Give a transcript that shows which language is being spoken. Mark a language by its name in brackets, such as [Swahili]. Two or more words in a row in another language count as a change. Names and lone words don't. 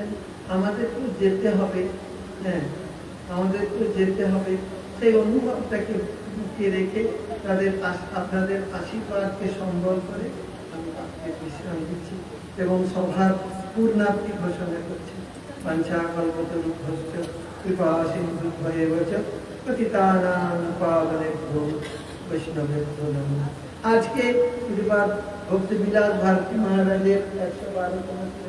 [Bangla] আমাদেরকেও যেতে হবে, হ্যাঁ আমাদেরকেও যেতে হবে। সেই অনুভবটাকে বুকে রেখে তাদের আপনাদের আশীর্বাদকে সম্বল করে আমি আপনাকে বিশ্রাম দিচ্ছি এবং সভার পূর্ণাপ্তি ঘোষণা করছি। [Sanskrit] পঞ্চা কল্পতরুভ্যশ্চ কৃপা সিন্ধুভ্যেব চ পতিতানাং পাবনেভ্যো বৈষ্ণবেভ্যো নমঃ। [Bangla] আজকে শ্রীপাদ ভক্তি বিলাস ভারতী মহারাজের 112তম